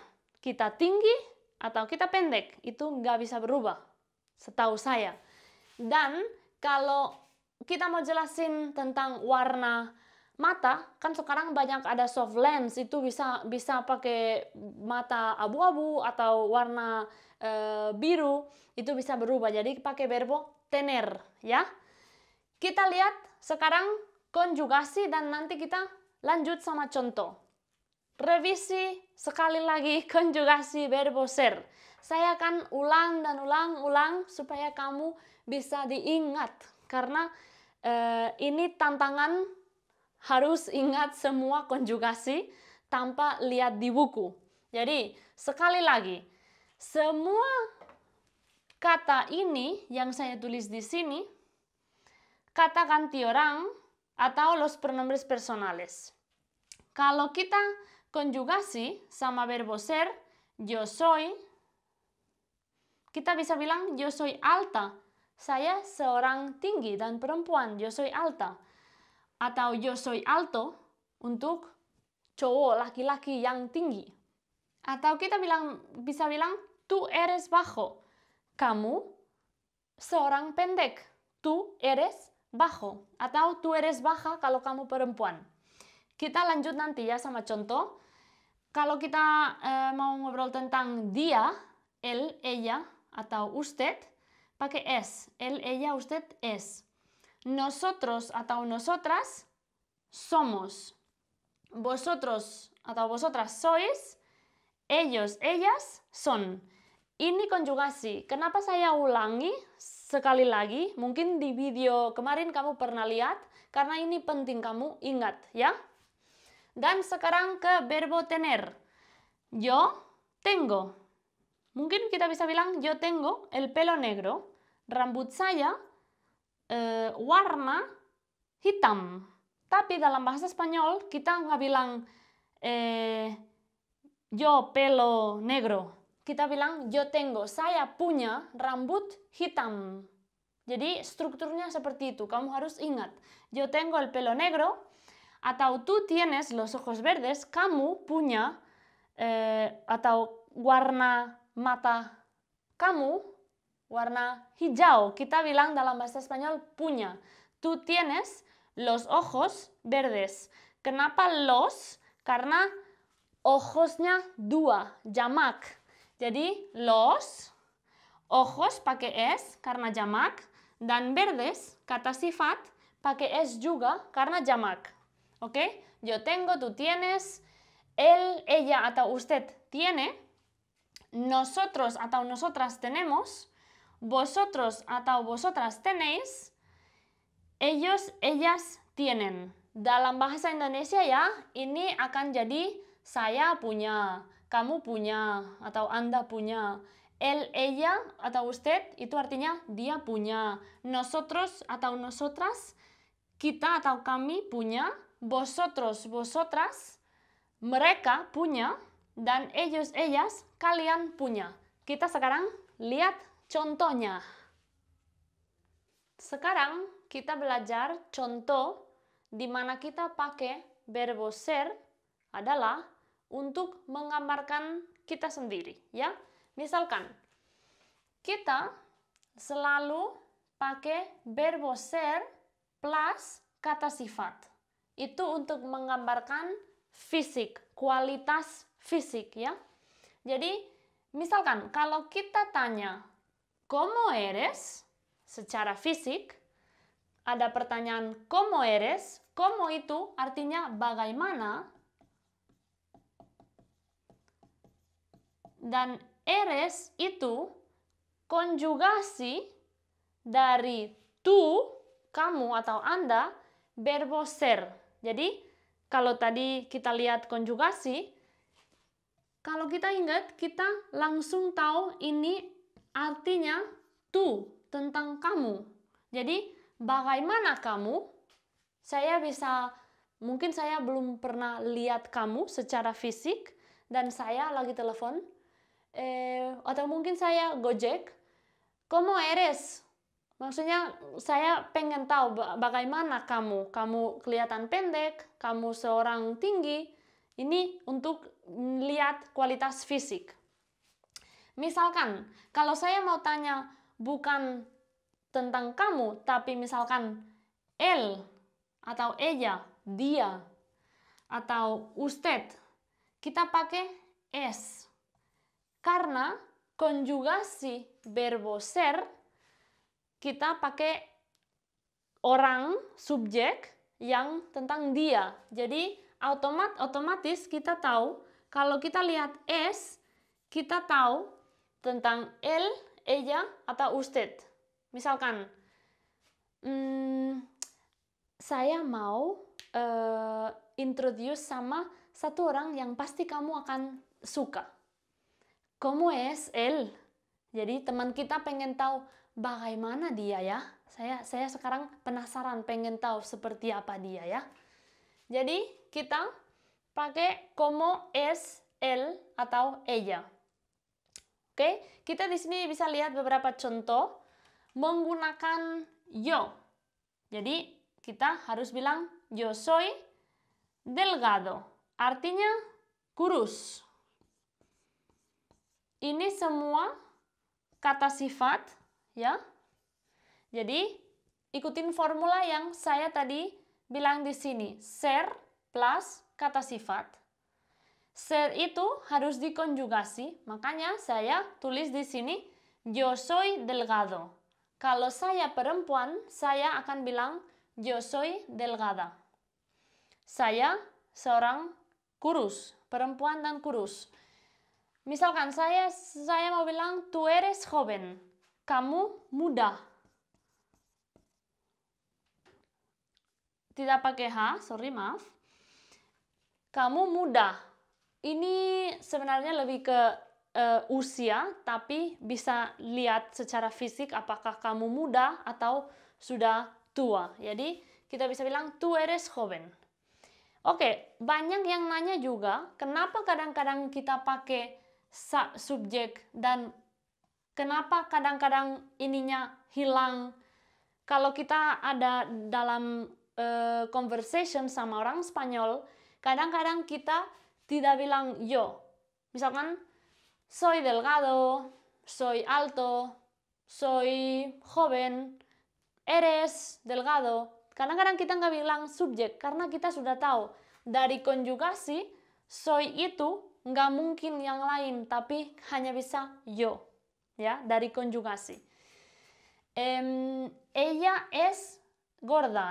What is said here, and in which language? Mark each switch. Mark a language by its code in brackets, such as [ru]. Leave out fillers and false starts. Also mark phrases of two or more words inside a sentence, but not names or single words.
[id] Kita tinggi atau kita pendek, itu nggak bisa berubah, setahu saya. Dan kalau kita mau jelasin tentang warna mata, kan sekarang banyak ada [en] soft lens, [id] itu bisa pakai mata abu-abu atau warna biru, itu bisa berubah. Jadi pakai [es] verbo tener, [id] ya. Kita lihat sekarang konjugasi dan nanti kita lanjut sama contoh. Revisi sekali lagi konjugasi [es] verbo ser. [id] Saya akan ulang dan ulang supaya kamu bisa diingat. Karena ini tantangan, harus ingat semua konjugasi tanpa lihat di buku. Jadi sekali lagi, semua kata kata ini yang saya tulis di sini, kata ganti orang atau [es] los pronombres personales. [id] Kalau kita konjugasi sama [es] verbo ser, yo soy, [id] kita bisa bilang [es] yo soy alta. [id] Saya seorang tinggi dan perempuan, [es] yo soy alta. [id] Atau [es] yo soy alto [id] untuk cowok laki-laki yang tinggi. Atau kita bisa bilang [es] tú eres bajo. [id] Kamu seorang pendek. [es] Tú eres bajo. Atau tú eres baja [id] kalau kamu perempuan. Kita lanjut nanti ya sama contoh. Kalau kita mau ngobrol tentang dia, [es] él, ella, atau usted, pakai es. Él, ella, usted, es. Nosotros atau nosotras somos. Vosotros atau vosotras sois. Ellos, ellas son. [id] Ini konjugasi. Kenapa saya ulangi sekali lagi? Mungkin di video kemarin kamu pernah lihat, karena ini penting kamu ingat ya. Dan sekarang ke [es] verbo tener. Yo tengo. [id] Mungkin kita bisa bilang [es] yo tengo el pelo negro. [id] Rambut saya warna hitam. Tapi dalam bahasa Spanyol kita nggak bilang [es] yo pelo negro. [id] Kita bilang [es] yo tengo, [id] saya punya rambut hitam. Jadi strukturnya seperti itu, kamu harus ingat. [es] Yo tengo el pelo negro, atau tú tienes los ojos verdes, [id] kamu punya, atau warna mata kamu, warna hijau. Kita bilang dalam bahasa Spanyol punya. [es] Tú tienes los ojos verdes. [id] Kenapa los? Karena ojosnya dua, jamak. Jadi [es] los, ojos [id] pakai es karena jamak, dan verdes, kata sifat, pakai es juga karena jamak. Oke? [es] Yo tengo, tú tienes, él, ella atau usted tiene, nosotros atau nosotras tenemos, vosotros atau vosotras tenéis, ellos, ellas tienen. [id] Dalam bahasa Indonesia ya, ini akan jadi saya punya, kamu punya, atau Anda punya. [es] Él, ella, [id] atau usted, itu artinya dia punya. Nosotros atau nosotras, kita atau kami punya. [es] Vosotros, vosotras, [id] mereka punya. [es] Dan ellos, ellas, [id] kalian punya. Kita sekarang lihat contohnya. Sekarang kita belajar contoh di mana kita pakai [es] verbo ser [id] adalah untuk menggambarkan kita sendiri, ya. Misalkan kita selalu pakai [es] verbo ser [id] plus kata sifat. Itu untuk menggambarkan fisik, kualitas fisik ya. Jadi misalkan kalau kita tanya [es] ¿cómo eres? [id] Secara fisik, ada pertanyaan [es] ¿cómo eres? [id] ¿Cómo itu artinya bagaimana? Dan eres itu konjugasi dari tú, kamu atau Anda, [es] verbo ser. [id] Jadi, kalau tadi kita lihat konjugasi, kalau kita ingat, kita langsung tahu ini artinya tú, tentang kamu. Jadi, bagaimana kamu? Mungkin saya belum pernah lihat kamu secara fisik, dan saya lagi telepon, atau mungkin saya Gojek, [es] ¿cómo eres? [id] Maksudnya saya pengen tahu bagaimana kamu. Kamu kelihatan pendek, kamu seorang tinggi. Ini untuk lihat kualitas fisik. Misalkan, kalau saya mau tanya bukan tentang kamu, tapi misalkan él atau ella, dia, atau usted, kita pakai es. Karena konjugasi [es] verbo ser, [id] kita pakai orang, subjek, yang tentang dia. Jadi otomatis kita tahu, kalau kita lihat es, kita tahu tentang [es] él, ella, [id] atau usted. Misalkan, saya mau introduce sama satu orang yang pasti kamu akan suka. [es] ¿Cómo es él? [id] Jadi teman kita pengen tahu bagaimana dia ya. Saya sekarang penasaran pengen tahu seperti apa dia ya. Jadi kita pakai [es] como es él [id] atau ella. Oke, kita di sini bisa lihat beberapa contoh menggunakan yo. Jadi kita harus bilang [es] yo soy delgado. [id] Artinya kurus. Ini semua kata sifat ya. Jadi ikutin formula yang saya tadi bilang di sini. Ser plus kata sifat. Ser itu harus dikonjugasi, makanya saya tulis di sini [es] yo soy delgado. [id] Kalau saya perempuan, saya akan bilang [es] yo soy delgada. [id] Saya seorang kurus, perempuan dan kurus. Misalkan saya mau bilang [es] tú eres joven, [id] kamu muda. Tidak pakai H, sorry maaf. Kamu muda. Ini sebenarnya lebih ke usia, tapi bisa lihat secara fisik apakah kamu muda atau sudah tua. Jadi kita bisa bilang [es] tú eres joven. [id] Oke, banyak yang nanya juga kenapa kadang-kadang kita pakai subjek dan kenapa kadang-kadang ininya hilang. Kalau kita ada dalam conversation sama orang Spanyol, kadang-kadang kita tidak bilang yo. Misalkan, [es] soy delgado, soy alto, soy joven, eres delgado. [id] Kadang-kadang kita nggak bilang subjek, karena kita sudah tahu. Dari konjugasi, soy itu nggak mungkin yang lain, tapi hanya bisa yo. Ya, dari konjugasi. [es] Ella es gorda.